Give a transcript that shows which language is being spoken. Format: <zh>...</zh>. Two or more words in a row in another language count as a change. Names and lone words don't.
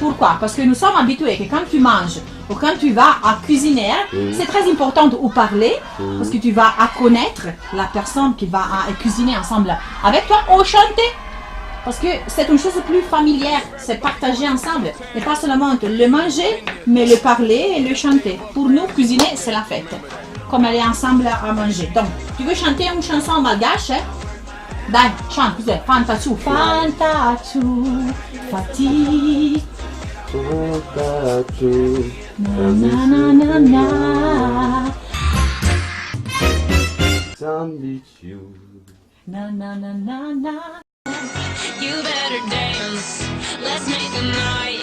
<fr>Parce que nous sommes habitués que quand tu manges ou quand tu vas à cuisiner, c'est très important de parler parce que tu vas à connaître la personne qui va à cuisiner ensemble avec toi ou chanter. Parce que c'est une chose plus familière, c'est partager ensemble. Et pas seulement le manger, mais le parler et le chanter. Pour nous, cuisiner, c'est la fête. Comme aller ensemble à manger. Donc, tu veux chanter une chanson en malgache?</fr> <it>Dai, chante, cos'è? Fantaciù, fantaciù, fati. Fantaciù, na na na na. Zambiciù. Na na na na na.</it> <en>You better dance, let's make a night.</en>